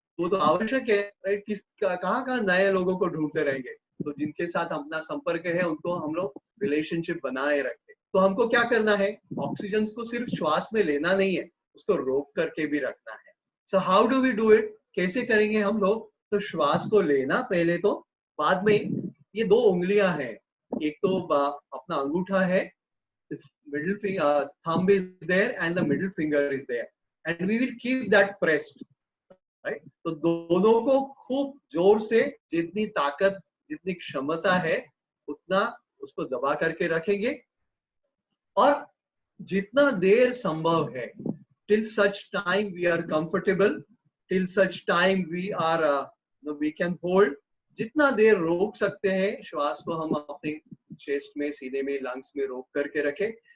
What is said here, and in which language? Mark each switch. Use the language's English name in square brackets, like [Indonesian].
[Hindi] वो तो आवश्यक है, राइट? किस कहाँ नए लोगों को ढूंढते रहेंगे, तो जिनके साथ अपना संपर्क है उनको हम लोग रिलेशनशिप बनाए रखें। तो हमको क्या करना है? ऑक्सीजन को सिर्फ श्वास में लेना नहीं है, उसको रोक करके भी रखना है। [English] So how do we do it? [Hindi] कैसे करेंगे हम लोग? तो श्वास को लेना पहले, तो बाद में ये 2 उंगलियां हैं, एक तो अपना अंगूठा है, [English] middle finger, thumb is there and the middle finger is there, and we will keep that pressed, right? [Hindi] तो दोनों को खूब जोर से, जितनी ताकत, जितनी क्षमता है उतना उसको दबा करके रखेंगे, और जितना देर संभव है, [English] till such time we are comfortable, till such time we are we can hold, [Hindi] जितना देर रोक सकते हैं श्वास को हम अपने चेस्ट में, सीने में, लंग्स में रोक करके रखें।